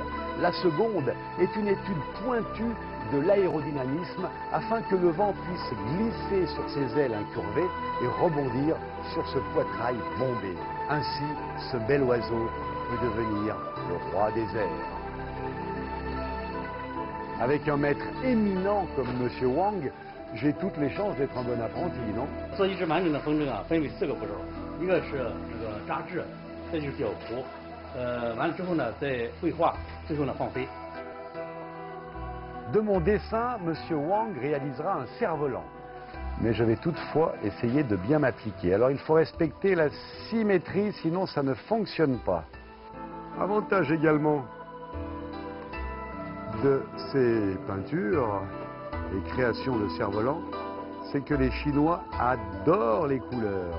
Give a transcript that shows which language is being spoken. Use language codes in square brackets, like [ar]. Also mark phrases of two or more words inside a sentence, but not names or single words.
[fr] La seconde est une étude pointue de l'aérodynamisme afin que le vent puisse glisser sur ses ailes incurvées et rebondir sur ce poitrail bombé. Ainsi, ce bel oiseau peut devenir le roi des airs. Avec un maître éminent comme Monsieur Wang, j'ai toutes les chances d'être un bon apprenti, non? [zh] 做一只完整的风筝啊，分为4个步骤，一个是这个扎制，再就是吊服，完了之后呢，再绘画，最后呢放飞。 [fr] De mon dessin, Monsieur Wang réalisera un cerf-volant. Mais je vais toutefois essayer de bien m'appliquer. Alors il faut respecter la symétrie, sinon ça ne fonctionne pas. Avantage également de ces peintures et créations de cerfs-volants, c'est que les Chinois adorent les couleurs.